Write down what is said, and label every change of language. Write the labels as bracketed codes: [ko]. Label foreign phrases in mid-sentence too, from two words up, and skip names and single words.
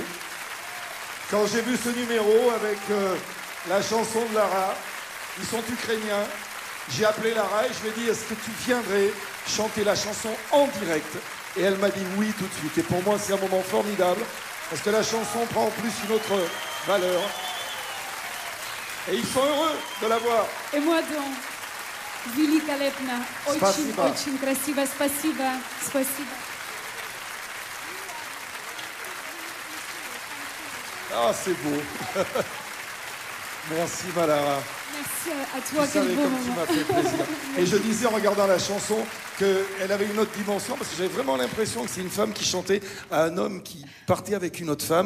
[fr] Quand j'ai vu ce numéro avec la chanson de Lara, ils sont ukrainiens, j'ai appelé Lara et je lui ai dit, est-ce que tu viendrais chanter la chanson en direct? Et elle m'a dit oui tout de suite. Et pour moi, c'est un moment formidable, parce que la chanson prend en plus une autre valeur. Et ils sont heureux de la voir. Et moi donc, [ru] великолепно, Спасибо. очень красиво, спасибо, спасибо. [fr] Ah, c'est beau. Merci, ma Lara. Merci à toi, Tu quel savais beau comme tu moment. m'as fait plaisir. Et je disais en regardant la chanson qu'elle avait une autre dimension, parce que j'avais vraiment l'impression que c'est une femme qui chantait à un homme qui partait avec une autre femme.